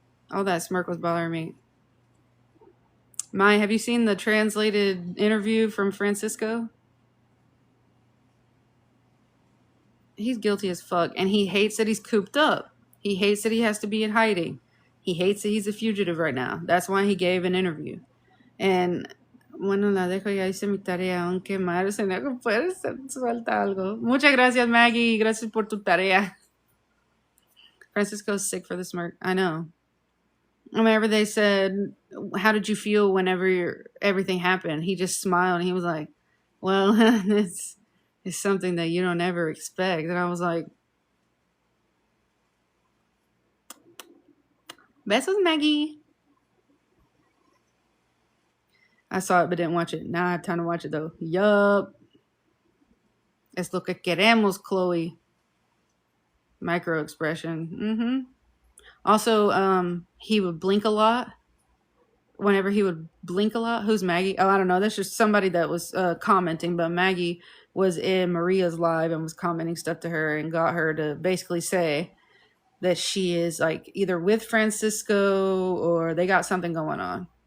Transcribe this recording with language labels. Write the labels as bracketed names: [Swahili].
[English] All that smirk was bothering me. Mai, have you seen the translated interview from Francisco? He's guilty as fuck, and he hates that he's cooped up. He hates that he has to be in hiding. He hates that he's a fugitive right now. That's why he gave an interview. [Spanish] And bueno, la dejo, ya hice mi tarea, aunque madre se me puede suelta algo. Muchas gracias, Maggie. Gracias por tu tarea. [English] Francisco's sick for the smirk. I know. Whenever they said, how did you feel whenever everything happened? He just smiled and he was like, well, it's something that you don't ever expect. And I was like, besos, Maggie. I saw it but didn't watch it. Now I have time to watch it though. Yup. [Spanish] Es lo que queremos, Chloe. [English] Micro expression. Mm-hmm. Also, he would blink a lot. Whenever he would blink a lot, who's Maggie? Oh, I don't know. That's just somebody that was commenting. But Maggie was in Maria's live and was commenting stuff to her and got her to basically say that she is like either with Francisco or they got something going on.